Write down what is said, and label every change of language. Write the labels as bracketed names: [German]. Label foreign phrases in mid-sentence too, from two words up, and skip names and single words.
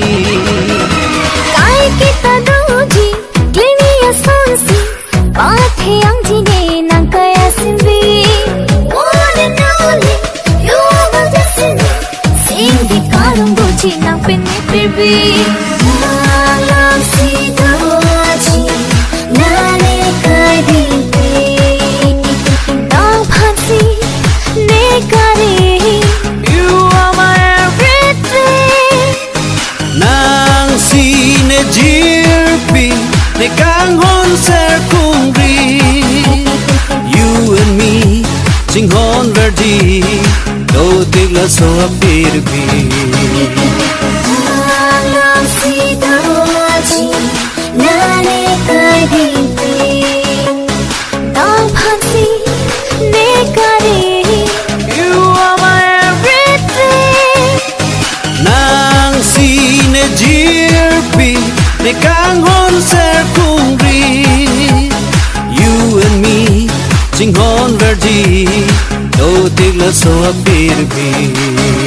[Karbi] Kai kita doji Glini ya sonsi Pathe ang jine nang kaya simbi [English] One and only You are my destiny [Karbi] Sindi karong boji nang pinipirbi Nang sidaji Nane kai dite Nang pansi ne kari [English] You are my everything [Karbi] Nang si ne jirpi Ne kang hon ser kungri [English] You and me [Karbi] Sing hon verdi Do tigla so apir bhi Nang sidaji Nane kai dite Nang pansi ne kari [English] You are my everything [Karbi] Nang si ne jirpi Ne kang hon ser kungri [English] You and me [Karbi] Sing hon verdi Do tigla so apir bhi